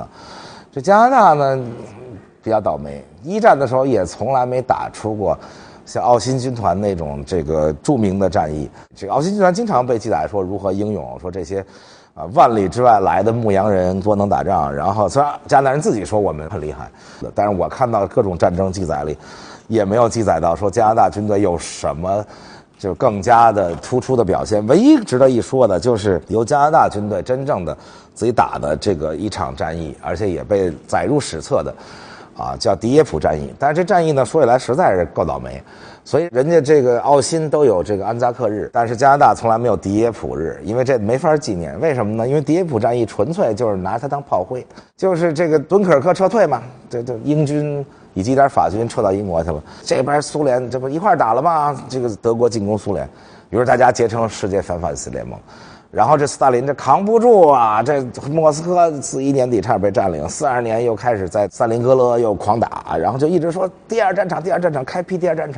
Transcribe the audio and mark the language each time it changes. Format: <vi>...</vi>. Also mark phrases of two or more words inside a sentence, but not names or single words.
<zh>這加拿大呢比較倒霉，1戰的時候也從來沒打出過像澳新軍團那種這個著名的戰役。這個澳新軍團經常被記載說如何英勇，說這些萬里之外來的牧羊人多能打仗。然後雖然加拿大人自己說我們很厲害，但是我看到各種戰爭記載裡也沒有記載到說加拿大軍隊有什麼就更加的突出的表現。唯一值得一说的就是由加拿大军队真正的自己打的这个一场战役，而且也被载入史册的叫迪耶普战役。但是这战役呢，说起来实在是够倒霉，所以人家这个奥辛都有这个安扎克日，但是加拿大从来没有迪耶普日，因为这没法纪念。为什麼呢？因為迪耶普戰役純粹就是拿它當炮灰，就是這個敦刻爾克撤退嘛，這英軍以及一點法軍撤到英國去了，這邊蘇聯這不一塊打了嗎？這個德國進攻蘇聯，於是大家結成世界反法西斯聯盟。然後這斯大林這扛不住啊，這莫斯科41年底差點被佔領，42年又開始在斯大林格勒又狂打，然後就一直說第二戰場，開闢第二戰場。</zh>